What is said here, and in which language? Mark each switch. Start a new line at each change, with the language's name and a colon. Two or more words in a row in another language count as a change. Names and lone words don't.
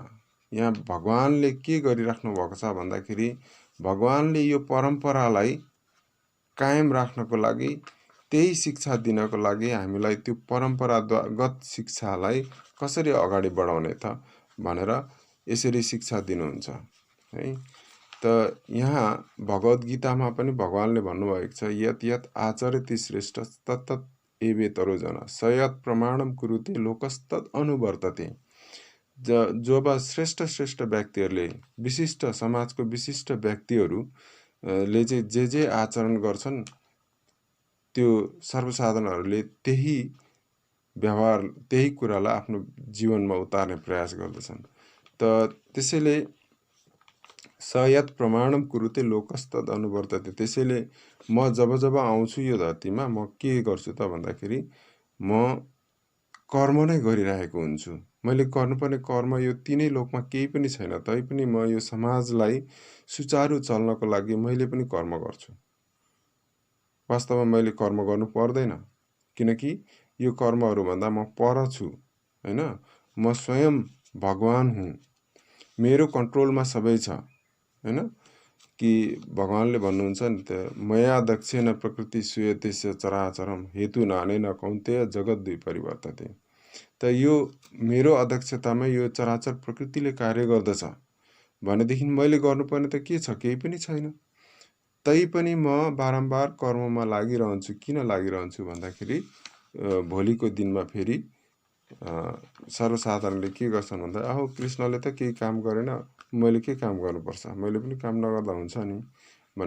Nepali: यहाँ भगवानले के गरिराख्नु भएको छ भन्दाखेरि भगवानले यो परम्परालाई कायम राख्नको लागि, त्यही शिक्षा दिनको लागि हामीलाई त्यो परम्परागत शिक्षालाई कसरी अगाडि बढाउने त भनेर यसरी शिक्षा दिनुहुन्छ है। त यहाँ भगवद् गीतामा पनि भगवानले भन्नुभएको छ
Sanskrit: यत् यत् आचरति श्रेष्ठ तत्तत् एवेतरो जन सयत् प्रमाणम कुरुते लोकस्तत् अनुवर्तते।
Nepali: जब श्रेष्ठ व्यक्तिहरूले, विशिष्ट समाजको विशिष्ट व्यक्तिहरूले चाहिँ जे आचरण गर्छन् त्यो सर्वसाधारणहरूले त्यही व्यवहार, त्यही कुरालाई आफ्नो जीवनमा उतार्ने प्रयास गर्दछन्। त त्यसैले
Sanskrit: सयत् प्रमाणम कुरुते लोकस्तत् अनुवर्तते।
Nepali: त्यसैले म जब आउँछु यो धरतीमा म के गर्छु त भन्दाखेरि म कर्म नै गरिरहेको हुन्छु। मैले गर्नुपर्ने कर्म यो तीनै लोकमा केही पनि छैन, तैपनि म यो समाजलाई सुचारू चल्नको लागि मैले पनि कर्म गर्छु। वास्तवमा मैले कर्म गर्नु पर्दैन, किनकि यो कर्महरूभन्दा म पर छु हैन। म स्वयं भगवान हुँ, मेरो कन्ट्रोलमा सबै छ हैन। कि भगवानले भन्नुहुन्छ नि त
Sanskrit: मया दक्षेण प्रकृति सुयते चराचरम हेतु नानेन कौन्तेय जगत दुई परिवर्तते।
Nepali: त यो मेरो अध्यक्षतामा यो चराचर प्रकृतिले कार्य गर्दछ भनेदेखि मैले गर्नुपर्ने त के छ? केही पनि छैन। तैपनि म बारम्बार कर्ममा लागिरहन्छु। किन लागिरहन्छु भन्दाखेरि भोलिको दिनमा फेरि सर्वसाधारणले के गर्छन् भन्दा अहो कृष्णले त केही काम गरेन, मैले के काम गर्नुपर्छ, मैले पनि काम नगर्दा हुन्छ नि भन्ने।